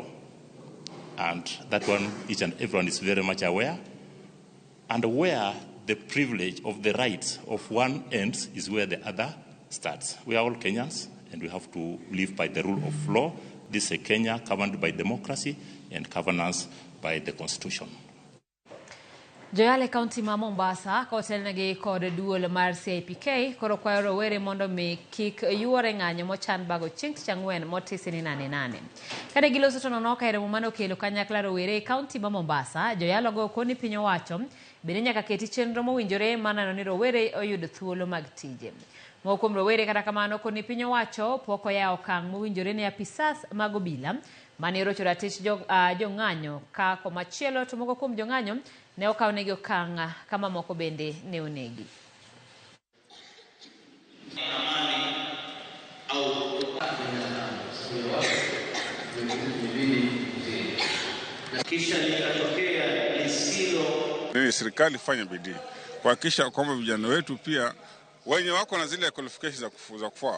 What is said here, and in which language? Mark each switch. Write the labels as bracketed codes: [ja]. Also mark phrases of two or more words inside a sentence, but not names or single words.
[en] And that one, each and everyone is very much aware. And where the privilege of the rights of one ends is where the other starts. We are all Kenyans, and we have to live by the rule of law. This is a Kenya governed by democracy and governance by the Constitution. [luo] Joyale County ma Mombasa kotelnegi kod duol mar CIPK koro kwayo rowere mondo mi kik yuore ng'anyo mochan bago chieng' tich ang'wen motisi ni 8-8. Kane giloso to nono ka romo mane okelo kanyakla rowere e kaunti ma Mombasa, joyalo go koni piny owacho bende nyaka keti chenro mowinjore manano ni rowere oyud thuolo mag tije. Moko kuom rowere kata kamano koni piny owacho pok oyawo okang' mowinjore ne apisas mag obila mane rocho ratich jong'anyo ka komachielo to moko kuom jong'anyo ne okawnegi okang' kama moko bende ne onegi. [sw] Serikali ifanye bidii kuhakikisha kwamba vijana wetu pia wenye wako na zile qualifications za kufaa